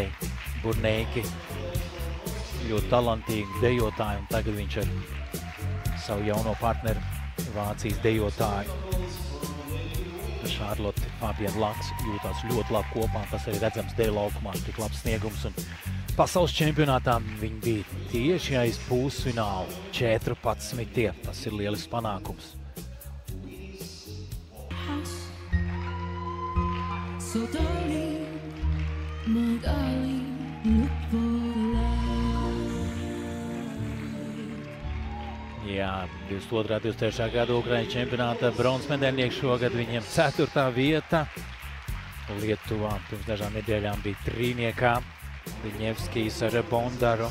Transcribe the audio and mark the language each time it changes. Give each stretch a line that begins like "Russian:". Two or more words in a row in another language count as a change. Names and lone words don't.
Latvian: Burneiki, ļoti talantīgi dejotāji, un tagad viņš ar savu jauno partneru, Vācijas dejotāju Šarlote Fabienne Laks jūtās ļoti labi kopā, tas arī redzams deju laukumā, tik labs sniegums, un pasaules čempionātā viņi bija tieši aiz pusfinālu 14. Tas ir lielisks panākums.
English: So darling, my darling, look for the
Latvian: Jā, 22. 23. gada Ukraiņas čempionāta bronzas medaļnieki šogad viņiem 4. vieta. Lietuvā pirms dažām nedēļām bija trīniekā Viņevskijs ar Bondaru.